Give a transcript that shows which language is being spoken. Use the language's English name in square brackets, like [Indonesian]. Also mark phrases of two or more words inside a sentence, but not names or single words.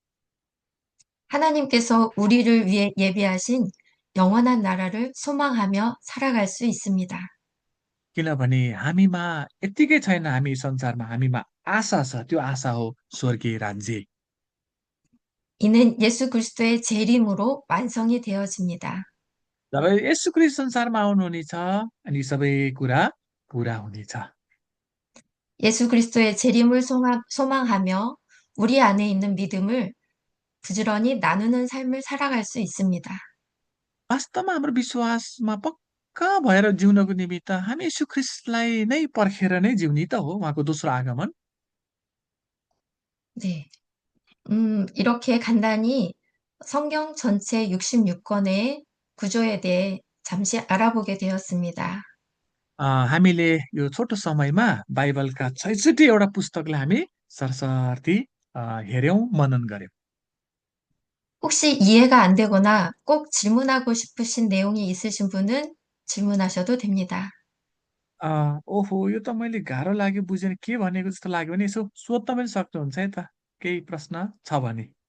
[Korean] 하나님께서 우리를 위해 예비하신 영원한 나라를 소망하며 살아갈 수 있습니다. [Nepali] किनभने हामीमा यत्तिकै छैन हामी संसारमा हामीमा आशा छ। त्यो आशा हो स्वर्गीय राज्य। [Korean] 이는 예수 그리스도의 재림으로 완성이 되어집니다. [Nepali] जब येशू ख्रीष्ट संसारमा आउनुहुनेछ अनि सबै कुरा पुरा हुनेछ। [Korean] 예수 그리스도의 재림을 소망하며 우리 안에 있는 믿음을 부지런히 나누는 삶을 살아갈 수 있습니다. [Nepali] वास्तवमा हाम्रो विश्वासमा पक्का भएर जिउनको निमित्त हामी येशू ख्रीष्टलाई नै पर्खेर नै जिउने त हो उहाँको दोस्रो आगमन। [Korean] 네. 이렇게 간단히 성경 전체 66권의 구조에 대해 잠시 알아보게 되었습니다. [Nepali] हामीले यो छोटो समयमा बाइबलका 66 वटा पुस्तकलाई हामी सरसर्ती हेऱ्यौँ, मनन गर्यौँ। [Korean] 혹시 इ해가 안 되거나 꼭 질문하고 싶으신 내용이 있으신 분은 질문하셔도 됩니다. [Nepali] ओहो! यो त मैले गाह्रो लाग्यो बुझेन के भनेको जस्तो लाग्यो भने यसो सोध्न पनि सक्नुहुन्छ है त, केही प्रश्न छ भने?